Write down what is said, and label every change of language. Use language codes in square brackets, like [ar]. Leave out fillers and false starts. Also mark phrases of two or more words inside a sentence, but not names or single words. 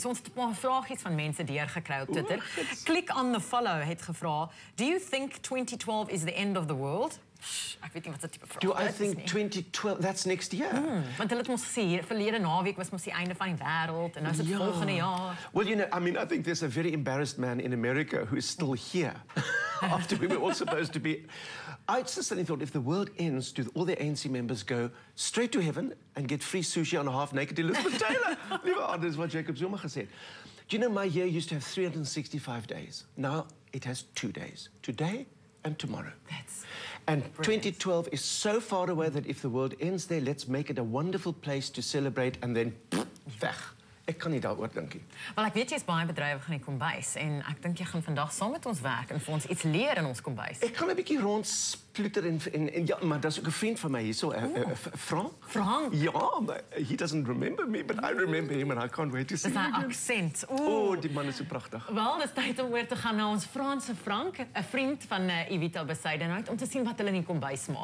[af] So ons het 'n paar vragies van mense deurgekry op Twitter. Click on the follow het gevra, [en] do you think 2012 is the end of the world? [af] Ek weet nie wat se tipe vraag. [en] Do I think 2012, that's next year? [af] Want hulle het ons gesê hier verlede naweek was mos die einde van die wêreld en nou is dit volgende jaar. [en] Well, you know, I mean, I think there's a very embarrassed man in America who is still here after we were all supposed to be. I just suddenly thought if the world ends, do all the ANC members go straight to heaven and get free sushi on a half-naked Elizabeth Taylor? [af] Liewe Aarde, is wat Jacob Zuma gesê. [en] Do you know my year used to have 365 days? Now it has 2 days. Today and tomorrow. And 2012 is so far away that if the world ends there, let's make it a wonderful place to celebrate and then weg. [af] Ek kan nie daaroor dink nie. Wel, ek weet jy is baie bedrywig in die kombuis en ek dink jy gaan vandag saam met ons werk en vir ons iets leer in ons kombuis. Ek gaan 'n bietjie rondsploeter en ja, maar daar's ook 'n vriend van my hierso, Frank. Frank? Ja, [en] but he doesn't remember me, but I remember him and I can't wait to see him again. Accent. [af] Die man is so pragtig. Wel, dis tyd om oor te gaan na ons Franse Frank, 'n vriend van Evita Bezuidenhout, om te sien wat hulle in die kombuis maak.